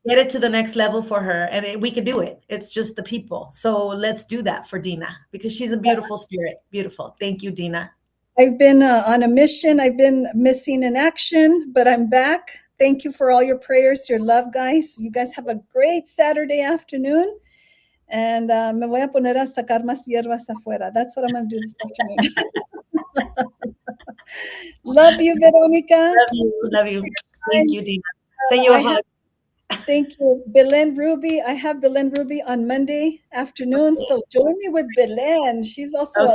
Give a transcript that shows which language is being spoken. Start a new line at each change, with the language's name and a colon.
English: get it to the next level for her. And we can do it. It's just the people. So let's do that for Dina because she's a beautiful spirit. Beautiful. Thank you, Dina. I've been on a mission. I've been missing in action, but I'm back. Thank you for all your prayers, your love, guys. You guys have a great Saturday afternoon.
Spanish: And me voy a poner a sacar más hierbas afuera.
English: That's what I'm going to do this afternoon. Love you, Veronica. Love you. Love you. Thank you, Dina. Send you I a hug. have, thank you, Belen Ruby. I have Belen Ruby on Monday afternoon. So join me with Belen. She's also a